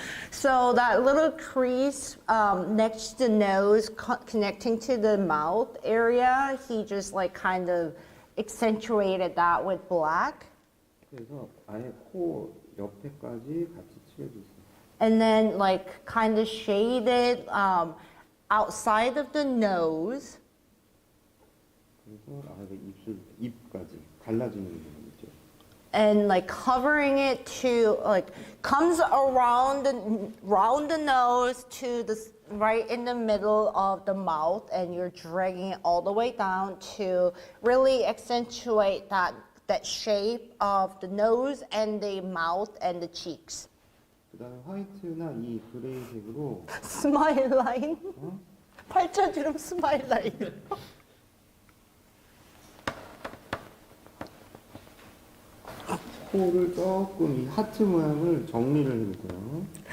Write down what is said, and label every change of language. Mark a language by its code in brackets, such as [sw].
[en] So that little crease next to the nose connecting to the mouth area, he just like kind of accentuated that with black. [ko] 그래서 아예 코 옆에까지 같이 칠해주세요. [en] And then like kind of shaded outside of the nose. [ko] 그래서 아예 입까지 갈라지는 부분이죠. [en] And like covering it to like comes around the nose to the right in the middle of the mouth, and you're dragging it all the way down to really accentuate that shape of the nose and the mouth and the cheeks. [ko] 그다음에 화이트나 이 그레이색으로 스마일 라인? 팔자주름 스마일 라인. 코를 조금 이 하트 모양을 정리를 해주세요.